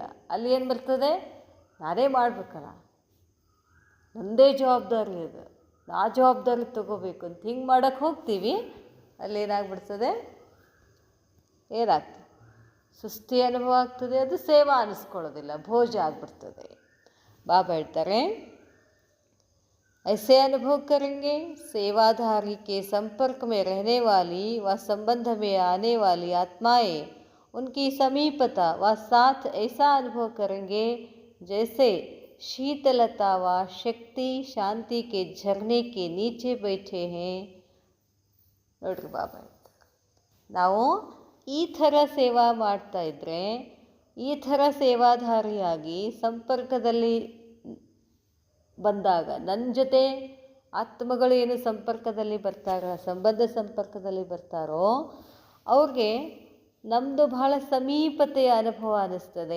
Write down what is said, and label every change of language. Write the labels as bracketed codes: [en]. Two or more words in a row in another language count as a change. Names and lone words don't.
[kn] ಅಲ್ಲಿ ಏನು ಬರ್ತದೆ, ನಾನೇ ಮಾಡಬೇಕಲ್ಲ, ನನ್ನದೇ ಜವಾಬ್ದಾರಿ ಅದು, ನಾ ಜವಾಬ್ದಾರಿ ತೊಗೋಬೇಕು ಅಂತ ಹಿಂಗೆ ಮಾಡೋಕ್ಕೆ ಹೋಗ್ತೀವಿ. ಅಲ್ಲಿ ಏನಾಗ್ಬಿಡ್ತದೆ, ಸುಸ್ತಿ ಅನುಭವ ಆಗ್ತದೆ. ಅದು ಸೇವಾ ಅನ್ನಿಸ್ಕೊಳ್ಳೋದಿಲ್ಲ, ಭೋಜ ಆಗಿಬಿಡ್ತದೆ. ಬಾಬಾ ಹೇಳ್ತಾರೆ, [hi] ऐसे अनुभव करेंगे सेवाधारी के संपर्क में रहने वाली व संबंध में आने वाली आत्माएं, उनकी समीपता व साथ ऐसा अनुभव करेंगे जैसे शीतलता व शक्ति शांति के झरने के नीचे बैठे हैं. [kn] ನೋಡ್ರಿ ಬಾಬಾ, ನಾವು ಈ ಥರ ಸೇವಾ ಮಾಡ್ತಾಯಿದ್ರೆ, ಈ ಥರ ಸೇವಾಧಾರಿಯಾಗಿ ಸಂಪರ್ಕದಲ್ಲಿ ಬಂದಾಗ, ನನ್ನ ಜೊತೆ ಆತ್ಮಗಳು ಏನು ಸಂಪರ್ಕದಲ್ಲಿ ಸಂಪರ್ಕದಲ್ಲಿ ಬರ್ತಾರೋ ಅವ್ರಿಗೆ ನಮ್ಮದು ಬಹಳ ಸಮೀಪತೆಯ ಅನುಭವ ಅನ್ನಿಸ್ತದೆ.